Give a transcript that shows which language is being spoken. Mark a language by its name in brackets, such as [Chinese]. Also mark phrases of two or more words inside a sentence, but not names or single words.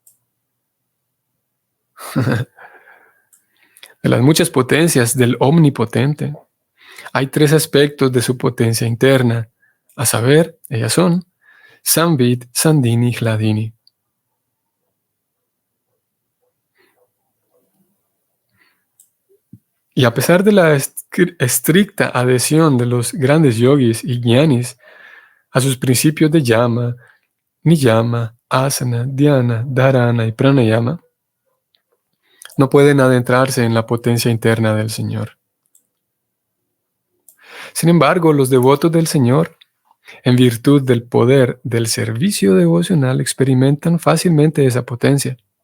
[Spanish] De las muchas potencias del omnipotente, hay tres aspectos de su potencia interna, a saber, ellas son Samvid, Sandini y Hladini. Y a pesar de la estricta adhesión de los grandes yogis y jnanis a sus principios de [Sanskrit] yama, niyama, asana, dhyana, dharana [Spanish] y pranayama, no pueden adentrarse en la potencia interna del Señor. Sin embargo, los devotos del Señor, en virtud del poder del servicio devocional, experimentan fácilmente esa potencia.